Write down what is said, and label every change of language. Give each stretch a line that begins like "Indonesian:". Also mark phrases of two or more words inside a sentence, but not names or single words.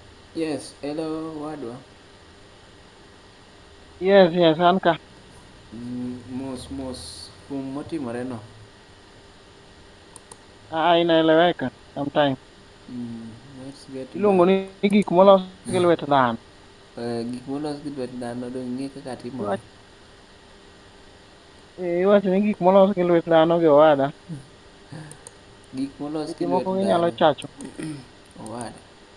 English: Yes, hello,
Luo (Kenya and Tanzania): Wadwa.
English: Yes, yes,
Luo (Kenya and Tanzania): an ka. Mos, kum motimore no.
Swahili: Inaeleweka sometime.
English: Let's get
Luo (Kenya and Tanzania): Iluongo
English: back.
Luo (Kenya and Tanzania): ni gik molos gi lwet dhano. Gik molos gi lwet dhano dong' ing'e kaka timore. Iwacho ni gik molos gi lwet dhano gi owada. Gik molos gi Seche lwet moko ginyalo dhano. chacho. Owada.